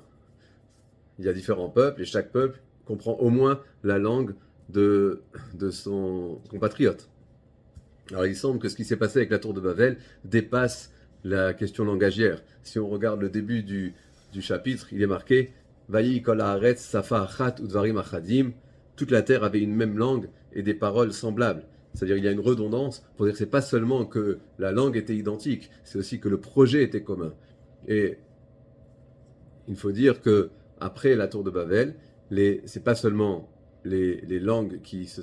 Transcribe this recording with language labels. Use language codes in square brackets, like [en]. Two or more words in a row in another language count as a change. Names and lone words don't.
[fr] Il y a différents peuples et chaque peuple comprend au moins la langue de son compatriote. Alors il semble que ce qui s'est passé avec la tour de Babel dépasse la question langagière. Si on regarde le début du chapitre, il est marqué [he] ויהי כל הארץ שפה אחת ודברים אחדים. [fr] Toute la terre avait une même langue et des paroles semblables. C'est-à-dire il y a une redondance pour dire que ce n'est pas seulement que la langue était identique, c'est aussi que le projet était commun. Et il faut dire que après la tour de Babel, c'est pas seulement les langues qui se